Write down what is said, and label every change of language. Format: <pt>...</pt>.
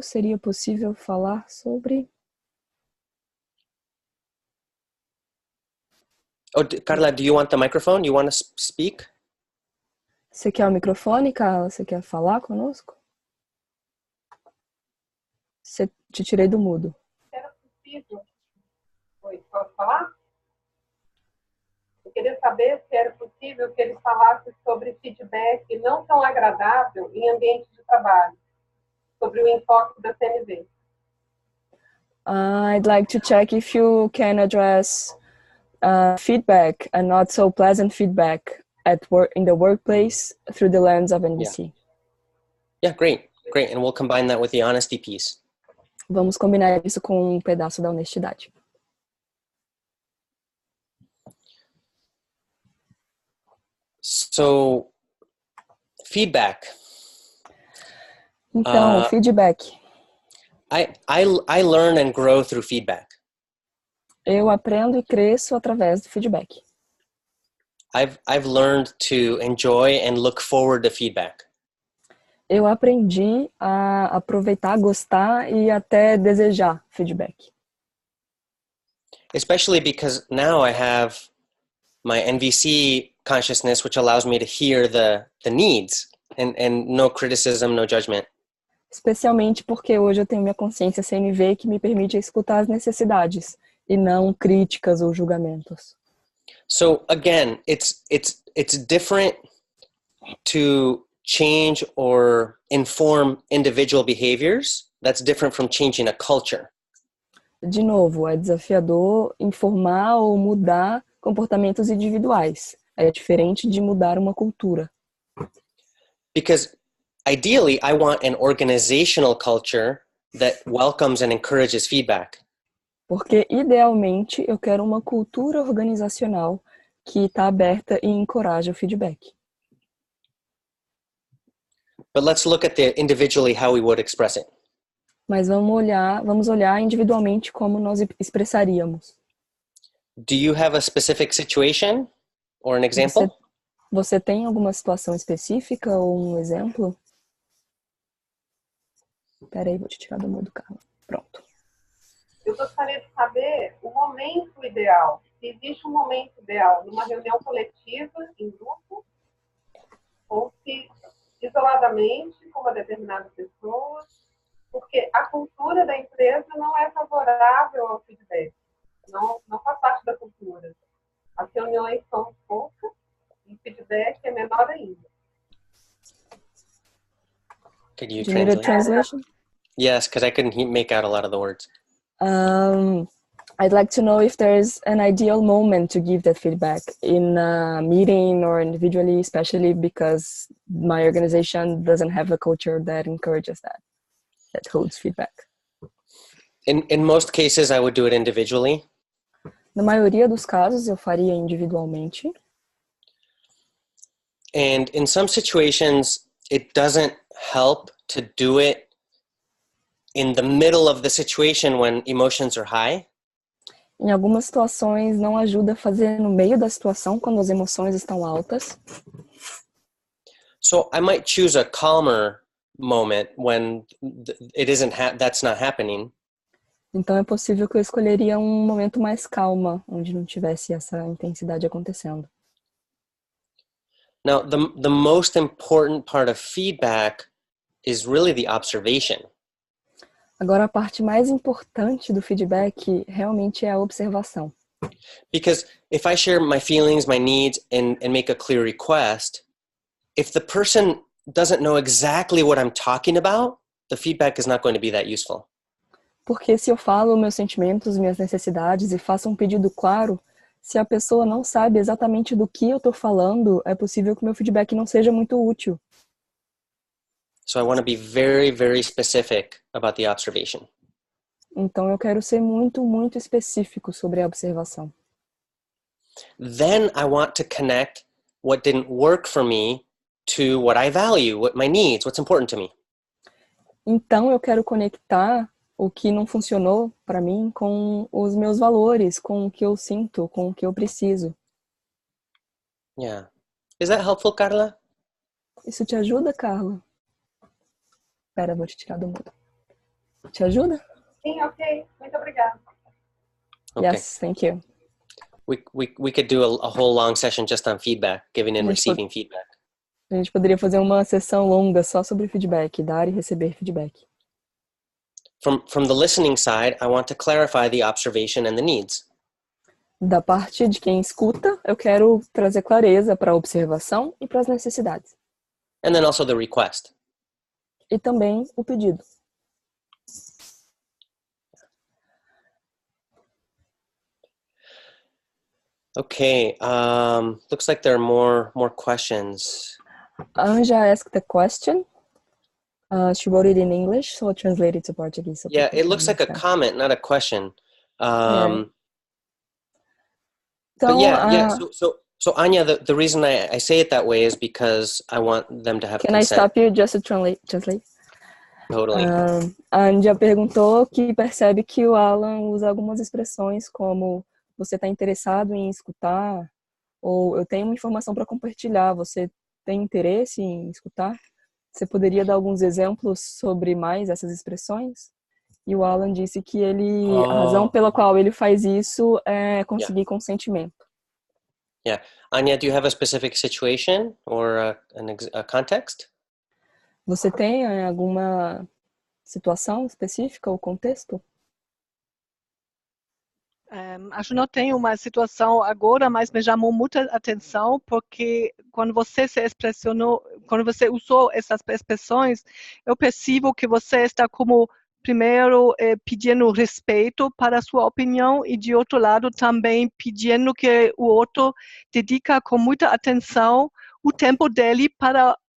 <pt>Seria possível falar sobre?</pt> <en>Oh, Carla, do you want the microphone? You want to speak?</en> <pt>Você quer o microfone, Carla? Você quer falar conosco? Te tirei do mudo. Era possível. Oi, posso falar? Eu queria saber se era possível que ele falasse sobre feedback não tão agradável em ambiente de trabalho, sobre o enfoque da CNV.</pt> <en>I'd like to check if you can address feedback and not so pleasant feedback at work, in the workplace, through the lens of NVC. Yeah, great. And we'll combine that with the honesty piece.</en> <pt>Vamos combinar isso com um pedaço da honestidade.</pt> <en>So, feedback.</en> <pt>Então, feedback.</pt> <en>I learn and grow through feedback.</en> <pt>Eu aprendo e cresço através do feedback.</pt> <en>I've learned to enjoy and look forward to feedback.</en> <pt>Eu aprendi a aproveitar, gostar e até desejar feedback.</pt> <en>Especially because now I have my NVC consciousness, which allows me to hear the needs and no criticism, no judgment.</en> <pt>Especialmente porque hoje eu tenho minha consciência CNV que me permite escutar as necessidades e não críticas ou julgamentos.</pt> <en>So again, it's different to change or inform individual behaviors. That's different from changing a culture.</en> <pt>De novo, é desafiador informar ou mudar comportamentos individuais. É diferente de mudar uma cultura.</pt> <en>Because ideally, I want an organizational culture that welcomes and encourages feedback.</en> <pt>Porque, idealmente, eu quero uma cultura organizacional que está aberta e encoraja o feedback.</pt> <en>But let's look at the individually how we would express it.</en> <pt>Mas vamos olhar individualmente como nós expressaríamos.</pt> <en>Do you have a specific situation or an example?</en> <pt>Você tem alguma situação específica ou um exemplo? Espera aí, vou te tirar do mudo, Carla. Pronto. Eu gostaria de saber o momento ideal. Se existe um momento ideal numa reunião coletiva, em grupo, ou se isoladamente com uma determinada pessoa, porque a cultura da empresa não é favorável ao feedback. Não faz parte da cultura. As reuniões são poucas e o feedback é menor ainda.</pt> <en>Could you Do you need a translation? Yes, because I couldn't make out a lot of the words. I'd like to know if there's an ideal moment to give that feedback in a meeting or individually, especially because my organization doesn't have a culture that encourages that holds feedback. In most cases, I would do it individually.</en> <pt>Na maioria dos casos, eu faria individualmente.</pt> <en>And in some situations, it doesn't help to do it in the middle of the situation when emotions are high.</en> <pt>Em algumas situações, não ajuda a fazer no meio da situação quando as emoções estão altas.</pt> <en>So I might choose a calmer moment when that's not happening.</en> <pt>Então é possível que eu escolheria um momento mais calma, onde não tivesse essa intensidade acontecendo.</pt> <en>Now, the most important part of feedback is really the observation.</en> <pt>Agora, a parte mais importante do feedback realmente é a observação.</pt> <en>Because if I share my feelings, my needs, and make a clear request, if the person doesn't know exactly what I'm talking about, the feedback is not going to be that useful.</en> <pt>Porque se eu falo meus sentimentos, minhas necessidades e faço um pedido claro, se a pessoa não sabe exatamente do que eu estou falando, é possível que meu feedback não seja muito útil.</pt> <en>So I want to be very, very specific about the observation.</en> <pt>Então eu quero ser muito, muito específico sobre a observação.</pt> <en>Then I want to connect what didn't work for me to what I value, what my needs, what's important to me.</en> <pt>Então eu quero conectar o que não funcionou para mim com os meus valores, com o que eu sinto, com o que eu preciso.</pt> <en>Yeah. Is that helpful, Carla?</en> <pt>Isso te ajuda, Carla? Espera, vou te tirar do mudo. Te ajuda? Sim, ok. Muito obrigada.</pt> <en>Okay. Yes, thank you. We could do a whole long session just on feedback, giving and receiving feedback.</en> <pt>A gente poderia fazer uma sessão longa só sobre feedback, dar e receber feedback.</pt> <en>From the listening side, I want to clarify the observation and the needs.</en> <pt>Da parte de quem escuta, eu quero trazer clareza para a observação e para as necessidades.</pt> <en>And then also the request.</en> <pt>E também o pedido.</pt> <en>Okay, looks like there are more questions. Anja asked a question. She wrote it in English, so I'll translate it to Portuguese. So Yeah, it looks like a comment, not a question.</en> <pt>Então,</pt> <en>But yeah. So Anya, the reason I say it that way is because I want them to have Can consent. I stop you just to translate? Totally.</en> <pt>A Anja perguntou que percebe que o Alan usa algumas expressões como você está interessado em escutar, ou eu tenho uma informação para compartilhar, você tem interesse em escutar? Você poderia dar alguns exemplos sobre mais essas expressões? E o Alan disse que a razão pela qual ele faz isso é conseguir consentimento.</pt> <en>Yeah. Anya, do you have a specific situation or a context?</en> <pt>Você tem alguma situação específica ou contexto? Acho que não tenho uma situação agora, mas me chamou muita atenção porque quando você se expressionou, quando você usou essas expressões, eu percebo que você está como primeiro pedindo respeito para a sua opinião e de outro lado também pedindo que o outro dedica com muita atenção o tempo dele para</pt>